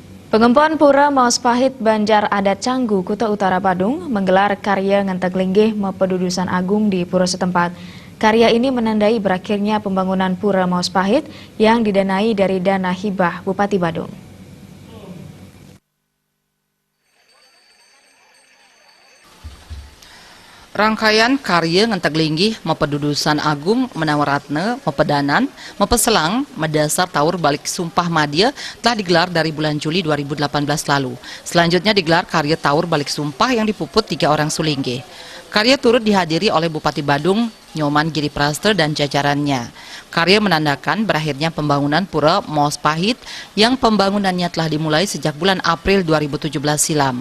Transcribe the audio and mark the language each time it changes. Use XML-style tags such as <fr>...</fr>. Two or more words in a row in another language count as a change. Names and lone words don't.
<id>Pengempuan Pura Maospahit Banjar Adat Canggu, Kuta Utara Badung, menggelar karya Ngenteg Linggih Mepedudusan Agung di pura setempat. Karya ini menandai berakhirnya pembangunan Pura Maospahit yang didanai dari dana hibah Bupati Badung. Rangkaian karya Ngenteg Linggih Mepedudusan Agung Menawaratna Mepedanan Mepeselang Medasar Taur Balik Sumpah Madya telah digelar dari bulan Juli 2018 lalu. Selanjutnya digelar karya Taur Balik Sumpah yang dipuput 3 orang sulingge. Karya turut dihadiri oleh Bupati Badung Nyoman Giripraste dan jajarannya. Karya menandakan berakhirnya pembangunan Pura Maospahit yang pembangunannya telah dimulai sejak bulan April 2017 silam.</id>